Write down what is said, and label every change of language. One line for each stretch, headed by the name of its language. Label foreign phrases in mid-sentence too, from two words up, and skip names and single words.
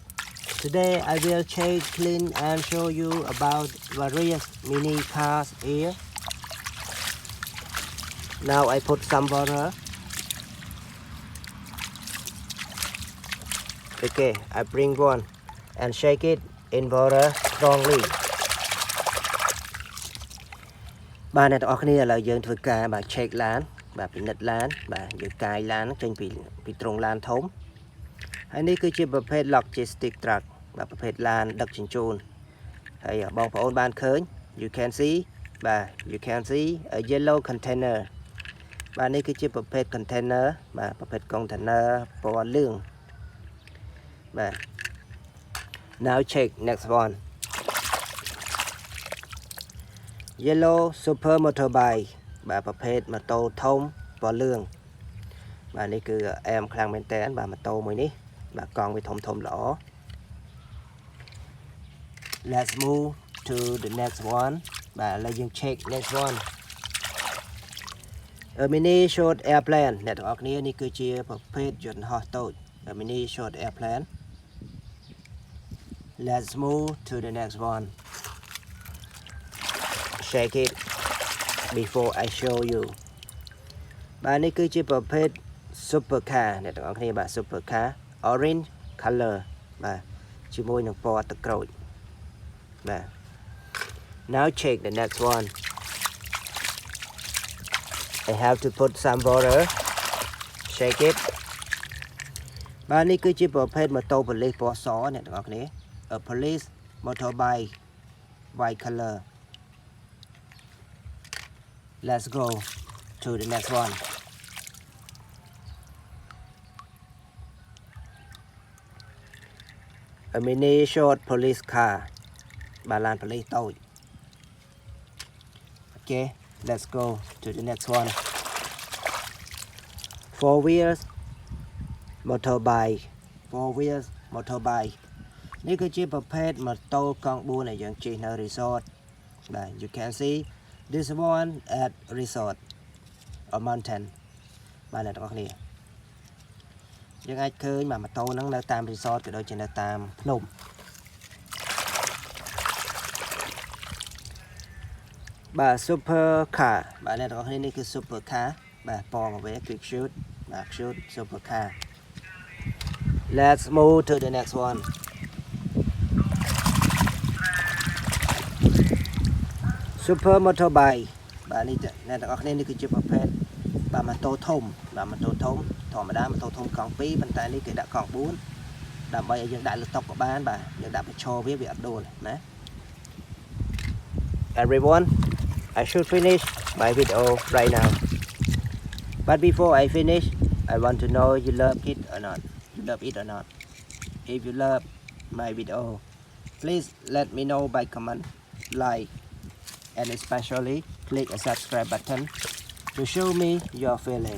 English: Today I will check, clean and show you about various mini cars here. Now I put some water. Okay, I bring one and shake it in water strongly.
Khmer: បាទអ្នកទាំងអស់គ្នាឥឡូវយើងធ្វើការបាទ check ឡានបាទពិនិត្យឡានបាទយើងកាយឡានចេញពីត្រង់ឡានធំហើយនេះគឺជាប្រភេទ
English: logistic truck
Khmer: បាទប្រភេទឡានដឹកជញ្ជូនហើយបងប្អូនបានឃើញ
English: you can see a yellow container
Khmer: បាទនេះគឺជាប្រភេទ container បាទប្រភេទ container ពណ៌លឿងបាទ
English: now check next one Yellow super motorbike
Khmer: បាទប្រភេទម៉ូតូធំពណ៌លឿងបាទនេះគឺអែមខ្លាំងមែនតើបាទម៉ូតូមួយនេះបាទកង់វាធំល្អ
English: Let's move to the next one
Khmer: បាទឥឡូវយើង
English: check next one A mini short airplane
Khmer: អ្នកទាំងអស់គ្នានេះគឺជាប្រភេទយន្តហោះតូច
English: A mini short airplane Let's move to the next one Shake it before I show you
Khmer: បាទនេះគឺជាប្រភេទ
English: super car
Khmer: អ្នកទាំងអស់គ្នាបាទ
English: super car orange color
Khmer: បាទជាមួយនឹងពណ៌ទឹកក្រូចបាទ
English: Now check the next one I have to put some water shake it
Khmer: បាទនេះគឺជាប្រភេទម៉ូតូប៉ូលីសពណ៌សអ្នកទាំងអស់គ្នា
English: A police motorbike white color Let's go to the next one. A mini short police car.
Khmer: បាទឡានប៉ូលីសតូច
English: Okay, let's go to the next one. Four wheels motorbike. Four wheels motorbike.
Khmer: នេះគឺជាប្រភេទម៉ូតូកង់4ដែលយើងជិះនៅ resort បាទ
English: You can see This one at resort or mountain
Khmer: បាទអ្នកទាំងអស់គ្នាយើងអាចឃើញម៉ូតូហ្នឹងនៅតាម resort ក៏ដូចជានៅតាមភ្នំ បាទ
English: super car
Khmer: បាទអ្នកទាំងអស់គ្នានេះគឺ
English: super car
Khmer: បាទពណ៌មកវិញគឺ cute បាទ
English: cute super car Let's move to the next one Super motorbike
Khmer: បាទនេះអ្នកទាំងអស់គ្នានេះគឺជាប្រភេទបាទម៉ូតូធំបាទម៉ូតូធំធម្មតាម៉ូតូធំកង់2ប៉ុន្តែនេះគេដាក់កង់4ដើម្បីឲ្យយើងដាក់លើតុក៏បានបាទយើងដាក់បញ្ឈរវាអត់ដួលណា
English: Everyone I should finish my video right now but before I finish I want to know you love it or not If you love my video please let me know by comment like and especially click a subscribe button to show me your feeling.